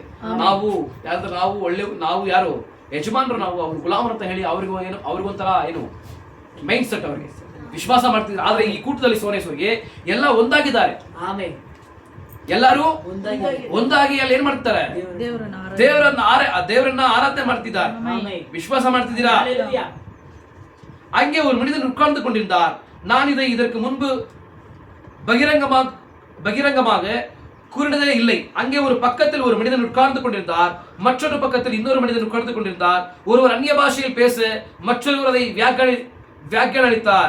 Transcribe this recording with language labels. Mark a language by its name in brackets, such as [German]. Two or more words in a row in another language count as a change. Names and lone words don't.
[Kannada] ನಾವು ಒಳ್ಳೆ, ನಾವು ಯಾರು ಯಜಮಾನರು, ನಾವು ಅವ್ರು ಗುಲಾಮರು ಅಂತ ಹೇಳಿ ಅವ್ರಿಗೊಂಥರ ಏನು [English] mind set, [Kannada] ಅವ್ರಿಗೆ ವಿಶ್ವಾಸ ಮಾಡ್ತಿದ್ರು. ಆದ್ರೆ ಈ ಕೂಟದಲ್ಲಿ ಸೋನೇಶ್ವರಿಗೆ ಎಲ್ಲ ಒಂದಾಗಿದ್ದಾರೆ, ಎಲ್ಲರೂ ಒಂದಾಗಿ ಅಲ್ಲಿ ಏನ್ ಮಾಡ್ತಾರೆ, ದೇವರನ್ನ ಆರಾಧನೆ ಮಾಡ್ತಿದ್ದಾರೆ, ವಿಶ್ವಾಸ ಮಾಡ್ತಿದ್ದೀರಾ. [Tamil] அங்கே ஒரு மனிதன் உட்கார்ந்து கொண்டிருந்தார். நான் இதற்கு முன்பு பகிரங்கமாக கூறினதே இல்லை. அங்கே ஒரு பக்கத்தில் ஒரு மனிதன் உட்கார்ந்து கொண்டிருந்தார், மற்றொரு பக்கத்தில் இன்னொரு மனிதன் உட்கார்ந்து கொண்டிருந்தார். ஒருவர் அந்நிய பாஷையில் பேச மற்றொருவர் அதை வியாக்கியானித்தார்.